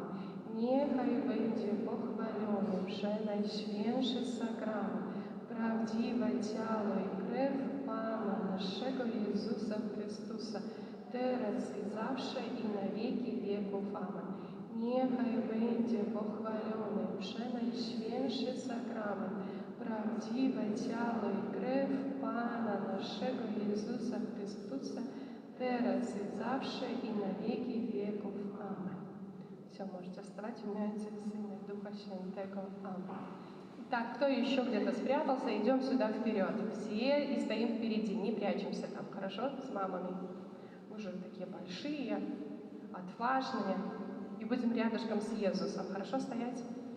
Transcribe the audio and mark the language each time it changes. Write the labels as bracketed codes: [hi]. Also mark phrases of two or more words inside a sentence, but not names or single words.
[pl] Niechaj będzie pochwalony przenajświętszy sakrament, prawdziwe ciało i krew Pana naszego Jezusa Chrystusa, teraz i zawsze i na wieki wieków. Amen. Niechaj będzie pochwalony przenajświętszy sakrament, prawdziwe ciało i krew Pana naszego Jezusa Chrystusa, teraz i zawsze i na wieki wieków. Amen. [ru] Все, можете вставать в имя Отца и Сына и Духа Святого. Амен. Так, кто еще где-то спрятался, идем сюда вперед. Все и стоим впереди, не прячемся там, хорошо, с мамами. Мы же такие большие, отважные. И будем рядышком с Иисусом. Хорошо стоять?